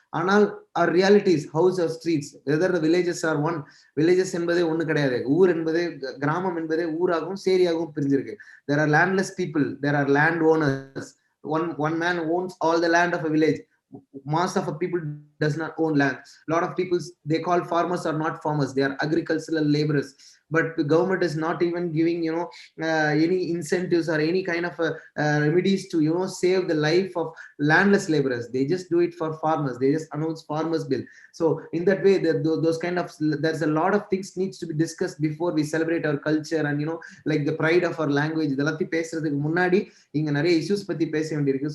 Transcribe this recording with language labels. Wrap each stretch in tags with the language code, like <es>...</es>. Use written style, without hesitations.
<en>ஆனால் our realities, how's our streets, whether the villages are one.</en> <ta>villages என்பதே ஒண்ணு கிடையாது. ஊர் என்பதே, கிராமம் என்பதே ஊராகவும் சேரியாகவும் பிரிஞ்சிருக்கு.</ta> <en>there are landless people, there are land owners. One man owns all the land of a village. Most of the people does not own land. A lot of people, they call farmers are not farmers, they are agricultural laborers. But the government is not even giving any incentives or any kind of remedies to save the life of landless laborers. They just do it for farmers. They just announce farmers bill. So in that way, those kind of, there's a lot of things needs to be discussed before we celebrate our culture and like the pride of our language.</en> <ta>இதெல்லாம் பேசுறதுக்கு முன்னாடி இங்க நிறைய issues பத்தி பேச வேண்டியிருக்கு.</ta>